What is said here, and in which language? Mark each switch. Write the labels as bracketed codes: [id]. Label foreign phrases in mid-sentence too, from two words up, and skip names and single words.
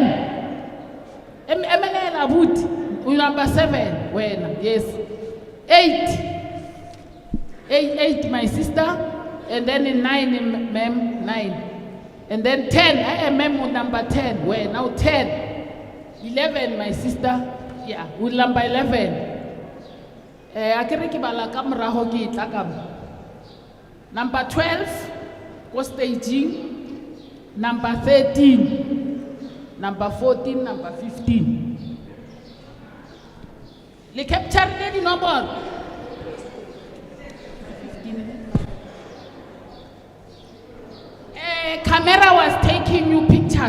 [en] Emelela Wood, number 7. When? Yes. 8, my sister. And then in 9, ma'am, 9. And then 10, ma'am, with number 10. Where? Now 10. 11, my sister. Yeah, with number 11. [tn] Akere ki bala ka morago ke tla ka mo. [en] Number 12, go staging. Number 13. Number 14, number 15. Le capture the number. 15. Camera was taking you pictures.